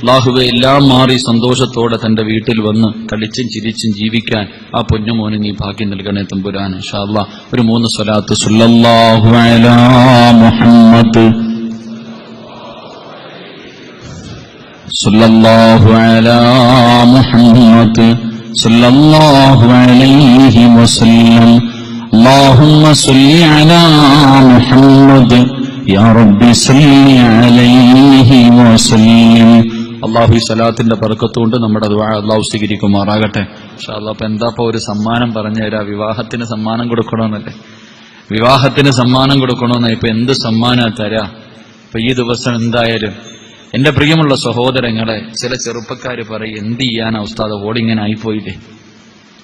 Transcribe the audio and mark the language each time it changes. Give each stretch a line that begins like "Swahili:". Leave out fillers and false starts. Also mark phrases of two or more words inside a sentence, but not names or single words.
Malayalam: അല്ലാഹുവേ എല്ലാം മാറി സന്തോഷത്തോടെ തന്റെ വീട്ടിൽ വന്ന് കളിച്ചും ചിരിച്ചും ജീവിക്കാൻ ആ പൊന്നുമോന് നീ ഭാഗ്യം നൽകണേ തമ്പുരാൻ.
Arabic: إن شاء الله ഒരു 3 സ്വലാത്ത് صلى الله على محمد صلى الله على محمد صلى الله عليه وسلم. اللهم صل على محمد يا رب صل عليه وسلم.
Malayalam: അല്ലാഹു ഈ സലാത്തിന്റെ ബർക്കത്ത് കൊണ്ട് നമ്മുടെ ദുആ അല്ലാഹു സ്വീകരിക്കുമാറാകട്ടെ.
Arabic: إن شاء الله.
Malayalam: അപ്പൊ എന്താ ഒരു സമ്മാനം പറഞ്ഞു തരാ? വിവാഹത്തിന് സമ്മാനം കൊടുക്കണമെന്നല്ലേ? വിവാഹത്തിന് സമ്മാനം കൊടുക്കണമെന്ന് ഇപ്പൊ എന്ത് സമ്മാനാ തരാ? ഇപ്പൊ ഈ ദിവസം എന്തായാലും എന്റെ പ്രിയമുള്ള സഹോദരങ്ങളെ, ചില ചെറുപ്പക്കാര് പറയും എന്ത് ചെയ്യാനാ ഉസ്താദ് ഓടിങ്ങനെ ആയിപ്പോയില്ലേ?